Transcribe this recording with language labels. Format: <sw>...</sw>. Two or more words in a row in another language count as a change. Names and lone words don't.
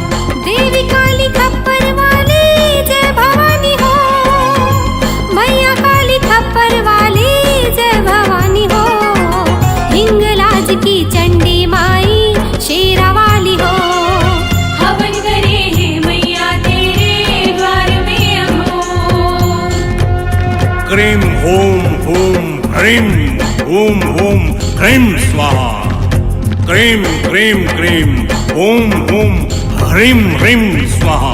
<hi>देवी काली खप्पर वाली जय भवानी हो, मैया काली खप्पर वाली जय भवानी हो। हिंगलाज की चंडी माई शेरा वाली हो, हवन करे हैं मैया तेरे द्वार में अघोर।</hi> <sa>क्रीं हूं हूं ह्रीं हूं हूं ह्रीं स्वाहा। क्रीं क्रीं क्रीं हूं हूं ह्रीं ह्रीं स्वाहा।</sa>